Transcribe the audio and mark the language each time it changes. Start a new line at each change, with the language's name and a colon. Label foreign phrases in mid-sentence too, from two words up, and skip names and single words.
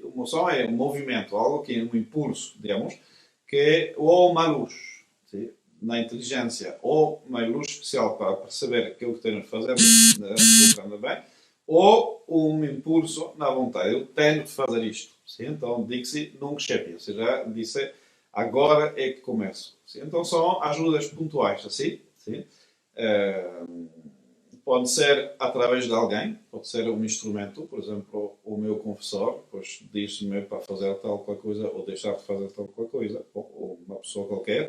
Portuguese: A moção é um movimento, algo que é um impulso, digamos, que é ou uma luz, sim? Na inteligência, ou uma luz especial para perceber aquilo que temos de fazer, compreende bem, ou um impulso na vontade. Eu tenho de fazer isto. Sim? Então,
Latin: dixe nunc scepi,
Portuguese: ou seja, disse agora é que começo. Sim? Então, são ajudas pontuais, assim. Sim? Pode ser através de alguém, pode ser um instrumento, por exemplo, o meu confessor, pois diz-me para fazer tal qualquer coisa ou deixar de fazer tal qualquer coisa, ou uma pessoa qualquer.